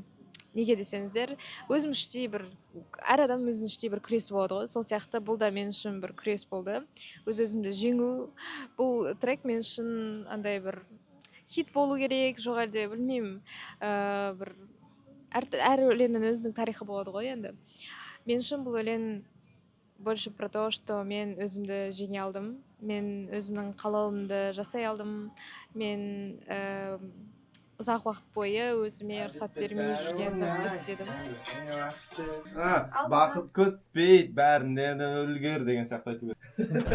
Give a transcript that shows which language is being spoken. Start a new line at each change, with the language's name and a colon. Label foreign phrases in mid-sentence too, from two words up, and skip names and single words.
Kazakh: Неге десеңіздер, өзім іштей бір әр адам өзінің іштей бір күресі болады ғой, сол сияқты бұл да мен үшін бір күрес болды. Өз-өзімді жеңу. Бұл трек мен үшін андай бір хит болу керек, жоқ әлде білмеймін, бір әр өлеңнің өзінің тарихы болады ғой енді. Мен үшін бұл өлең
Russian: больше про то, что
Kazakh: мен өзімді жеңе алдым, мен өзімнің қалауымды жасай алдым, мен ұзақ уақыт бойы өзіме рұқсат бермей жүрген затты істедім. Бақыт күтпейді, бәрінен үлгер деген сияқты айту керек.